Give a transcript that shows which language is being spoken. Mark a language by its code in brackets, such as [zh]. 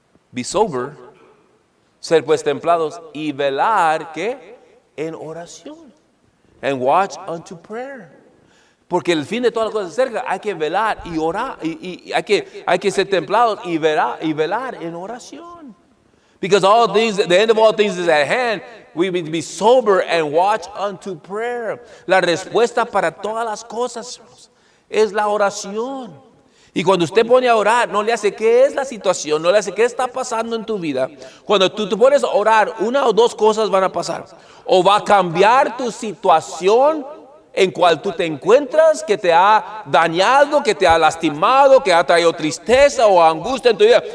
[en] Be sober, [es] ser pues templados y velar, ¿qué? En oración. [en] And watch unto prayer. [es] Porque el fin de todas las cosas es cerca. Hay que velar y orar. Y hay que ser templados y velar en oración. [en] Because all things, the end of all things is at hand. We need to be sober and watch unto prayer. [es] La respuesta para todas las cosas es la oración. Y cuando usted pone a orar, no le hace qué es la situación, no le hace qué está pasando en tu vida. Cuando tú te pones a orar, una o dos cosas van a pasar. O va a cambiar tu situación en cual tú te encuentras, que te ha dañado, que te ha lastimado, que ha traído tristeza o angustia en tu vida.